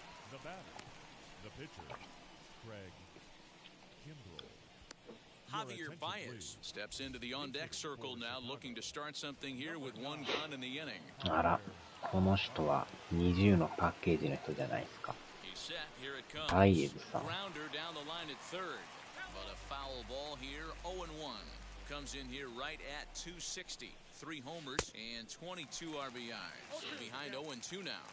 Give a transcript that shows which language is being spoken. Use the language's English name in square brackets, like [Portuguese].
[English] The batter, the pitcher, Craig Kimbrell. Javier Baez steps into the on-deck circle now, looking to start something here with one gun in the inning. [Japanese] あら、この人は20のパッケージの人じゃないですか。 [English] He's set. Here it comes. [Japanese] バイエズさん。 [English] Grounder down the line at third. But a foul ball here, 0-1. Comes in here right at 260. 3 homers and 22 RBIs. Behind 0-2 now.